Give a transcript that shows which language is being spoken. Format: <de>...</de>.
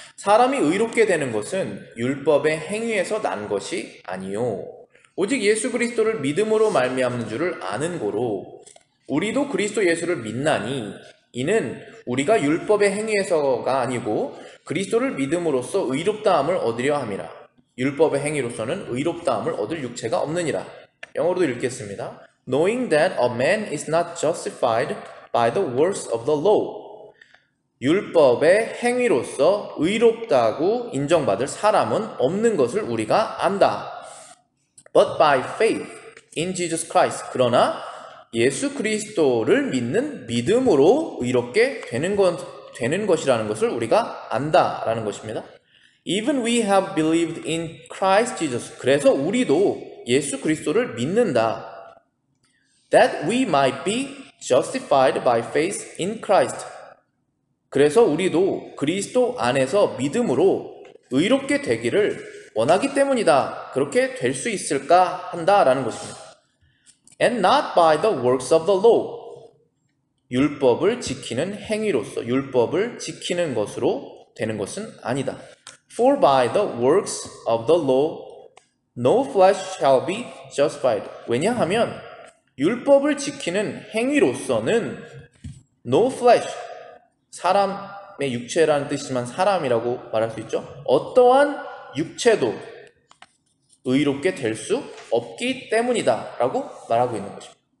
<ko>사람이 의롭게 되는 것은 율법의 행위에서 난 것이 아니요 오직 예수 그리스도를 믿음으로 말미암는 줄을 아는 고로 우리도 그리스도 예수를 믿나니 이는 우리가 율법의 행위에서가 아니고 그리스도를 믿음으로써 의롭다함을 얻으려 함이라. 율법의 행위로서는 의롭다함을 얻을 육체가 없느니라. 영어로도 읽겠습니다.</ko> <en>Knowing that a man is not justified by the works of the law.</en> <ko>율법의 행위로서 의롭다고 인정받을 사람은 없는 것을 우리가 안다.</ko> <en>But by faith in Jesus Christ.</en> <ko>그러나 예수 그리스도를 믿는 믿음으로 의롭게 되는 것이라는 것을 우리가 안다라는 것입니다.</ko> <en>Even we have believed in Christ Jesus.</en> <ko>그래서 우리도 예수 그리스도를 믿는다.</ko> <en>That we might be justified by faith in Christ.</en> <ko>그래서 우리도 그리스도 안에서 믿음으로 의롭게 되기를 원하기 때문이다. 그렇게 될 수 있을까 한다라는 것입니다.</ko> <en>And not by the works of the law.</en> <ko>율법을 지키는 행위로서 율법을 지키는 것으로 되는 것은 아니다.</ko> <en>For by the works of the law no flesh shall be justified.</en> <ko>왜냐하면 율법을 지키는 행위로서는</ko> <en>no flesh,</en> <ko>사람의 육체라는 뜻이지만 사람이라고 말할 수 있죠. 어떠한 육체도 의롭게 될 수 없기 때문이다 라고 말하고 있는 것입니다.</ko>